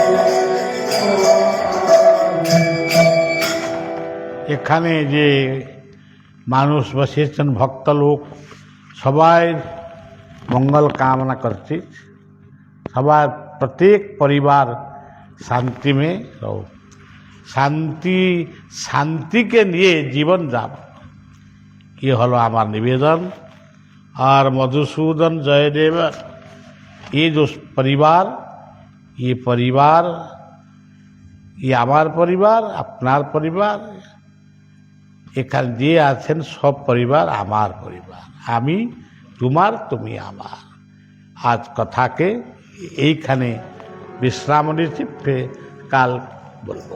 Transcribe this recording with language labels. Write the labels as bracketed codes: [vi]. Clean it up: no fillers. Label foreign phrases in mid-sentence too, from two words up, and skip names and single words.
[bn] এখানে যে মানুষ বসিয়েছেন, ভক্ত লোক, সবাই মঙ্গল কামনা করছি। সবার প্রত্যেক পরিবার শান্তি [hi] में रहो, [bn] শান্তিকে নিয়ে জীবন যাব, ये হলো আমার নিবেদন। আর মধুসূদন জয়দেব, [hi] ये जो परिवार, ये [bn] আমার পরিবার, আপনার পরিবার, এখানে যে আছেন সব পরিবার আমার পরিবার, আমি তোমার, তুমি আমার। আজ কথাকে এইখানে বিশ্রাম নিচ্ছি, কাল বলবো।